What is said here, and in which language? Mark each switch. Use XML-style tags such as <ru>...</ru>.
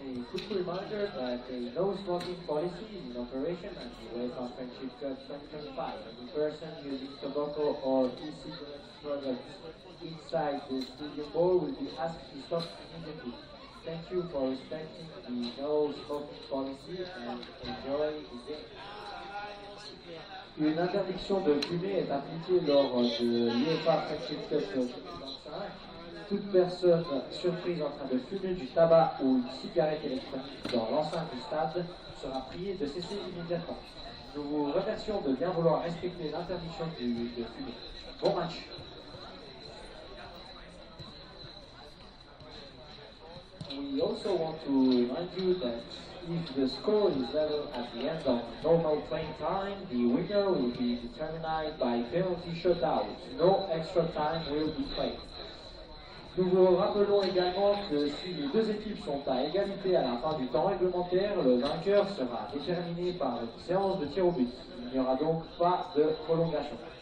<en>Quick reminder that a no smoking policy is in operation at the UEFA Friendship Cup 2025. Any person using tobacco or e-cigarette products inside the stadium ball will be asked to stop immediately. Thank you for respecting the no smoking policy and enjoy the game.</en> <fr>Une interdiction de fumer est appliquée lors de l'UEFA Friendship Cup 2025. Toute personne surprise en train de fumer du tabac ou une cigarette électronique dans l'enceinte du stade sera priée de cesser immédiatement. Nous vous remercions de bien vouloir respecter l'interdiction de fumer. Bon match.</fr> <en>We also want to remind you that if the score is level at the end of normal playing time, the winner will be determined by penalty shootout. No extra time will be played.</en> <fr>Nous vous rappelons également que si les deux équipes sont à égalité à la fin du temps réglementaire, le vainqueur sera déterminé par une séance de tir au but. Il n'y aura donc pas de prolongation.</fr>